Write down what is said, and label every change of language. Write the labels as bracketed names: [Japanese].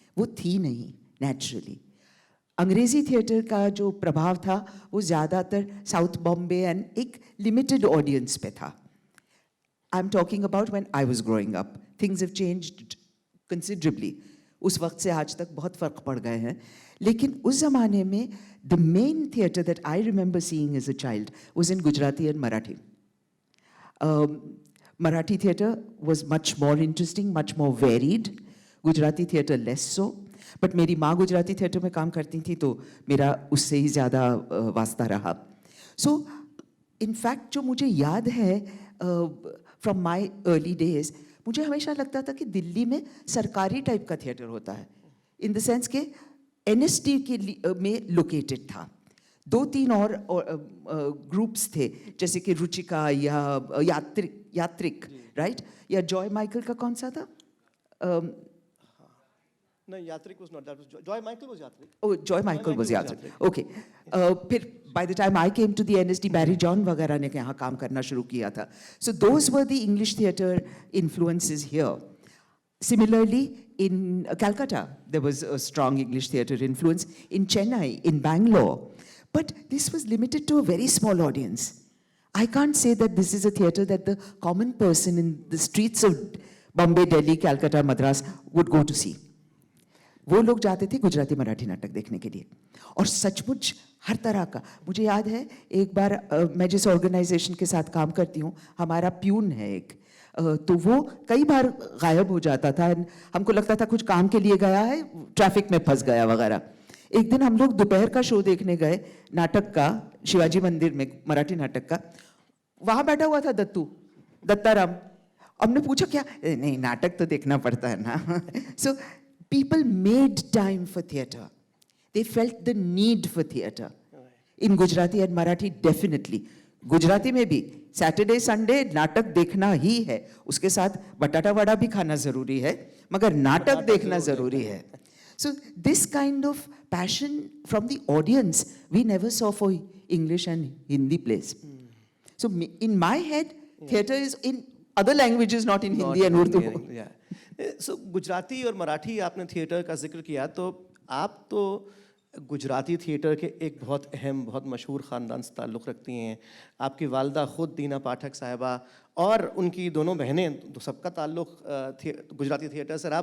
[Hindi] वो थी नहीं नेचुरली. अंग्रेज़ी थिएटर का जो प्रभाव था वो ज़्यादातर साउथ बॉम्बे एंड एक लिमिटेड ऑडियंस पे था. [English] I am talking about when I was growing up. Things have changed considerably. [Hindi] उस वक्त से आज तक बहुत फ़र्क पड़ गए हैं. लेकिन उस ज़माने में [English] The main theatre that I remember seeing as a child was in Gujarati and Marathi. Marathi theatre was much more interesting, much more varied. Gujarati theatre less so. [Hindi] But मेरी माँ गुजराती थिएटर में काम करती थी तो मेरा उससे ही ज़्यादा वास्ता रहा. [English] So in fact [Hindi] जो मुझे याद है [English] from my early days, [Hindi] मुझे हमेशा लगता था कि दिल्ली में सरकारी टाइप का थिएटर होता है, [English] in the sense [Hindi] के NST के में लोकेटेड था. 2-3 और ग्रुप्स थे, जैसे कि रुचिका या यात्रिक, राइट, या जॉय माइकल का कौन सा था? [English] नहीं, Yatrik was not that. Was Joy Michael was Yatrik. Oh, Joy Michael was Yatrik. Okay. फिर by the time I came to the NSD, Barry John [Hindi] वगैरह ने यहाँ काम करना शुरू किया था. [English] So those were the English theatre influences here. Similarly, in Calcutta, there was a strong English theatre influence. In Chennai, in Bangalore. But this was limited to a very small audience. I can't say that this is a theatre that the common person in the streets of Bombay, Delhi, Calcutta, Madras would go to see. [Hindi] वो लोग जाते थे गुजराती मराठी नाटक देखने के लिए, और सचमुच हर तरह का. मुझे याद है एक बार मैं जिस ऑर्गेनाइजेशन के साथ काम करती हूँ, हमारा प्यून है एक, तो वो कई बार गायब हो जाता था. हमको लगता था कुछ काम के लिए गया है, ट्रैफिक में फंस गया वगैरह. एक दिन हम लोग दोपहर का शो देखने गए नाटक का, शिवाजी मंदिर में, मराठी नाटक का. वहाँ बैठा हुआ था दत्ताराम. हमने पूछा क्या? नहीं, नाटक तो देखना पड़ता है ना. [English] So people made time for theatre. They felt the need for theatre. In Gujarati and Marathi, definitely. [Hindi] Gujarati में भी सैटरडे संडे नाटक देखना ही है, उसके साथ बटाटा वड़ा भी खाना जरूरी है, मगर नाटक देखना जरूरी है. [English] So this kind of passion from the audience we never saw for English and Hindi plays. So in my head, theatre is in other languages, not in Hindi and Urdu. Yeah. [Hindi] So Gujarati और मराठी आपने theatre का जिक्र किया, तो आप तो Gujarati theatre के एक बहुत अहम, बहुत मशहूर ख़ानदान से ताल्लुक़ रखती हैं. आपकी वालदा ख़ुद दीना पाठक साहिबा और उनकी दोनों बहनें, तो सबका ताल्लुक़ गुजराती थिएटर से रहा.